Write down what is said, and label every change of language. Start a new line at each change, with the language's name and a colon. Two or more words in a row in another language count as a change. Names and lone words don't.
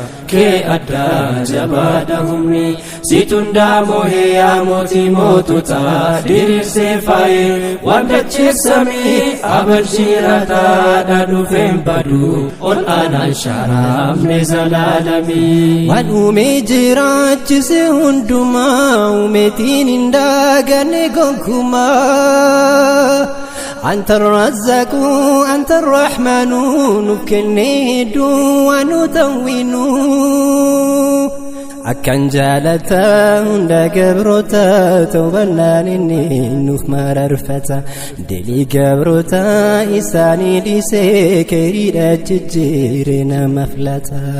Oromo: Kee addaa jabaadha humni, situ hundaa moohee yaa mootii moototaa, diriirsee faayee waan dachee samii, abarshii rataadha dhufeen badu, ol aanaan sharaafne zalaalamii. Waan uume jiraachise hundumaa, uumeetiin hin daaganne gonkumaa.
Arabic: أنت الرزاق، أنت الرحمن،
Oromo: nuuf kenne hedduu waan nu tawwinu. Akkan jaalata hunda gabroota, tawbannaan inni nuuf mararfata. Dilii gabroota isaanii dhiisee, keeriidha jijjiire nama filata.